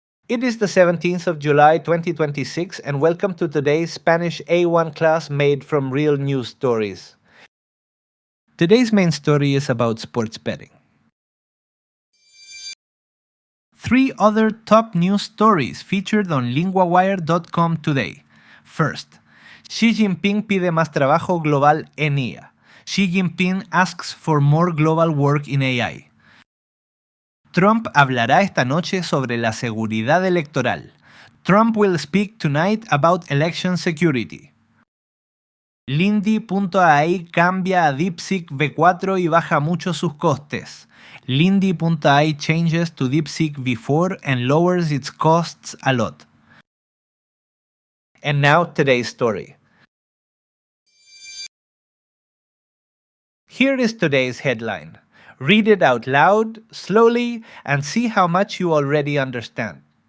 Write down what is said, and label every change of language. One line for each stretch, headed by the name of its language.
English: It is the 17th of July 2026 and welcome to today's Spanish A1 class made from real news stories. Today's main story is about sports betting. 3 other top news stories featured on LINGUAWIRE.com today. First,
Spanish: Xi Jinping pide más trabajo global en IA.
English: Xi Jinping asks for more global work in AI.
Spanish: Trump hablará esta noche sobre la seguridad electoral.
English: Trump will speak tonight about election security.
Spanish: Lindy.ai cambia a DeepSeek V4 y baja mucho sus costes.
English: Lindy.ai changes to DeepSeek V4 and lowers its costs a lot. And now today's story. Here is today's headline. Read it out loud, slowly, and see how much you already understand.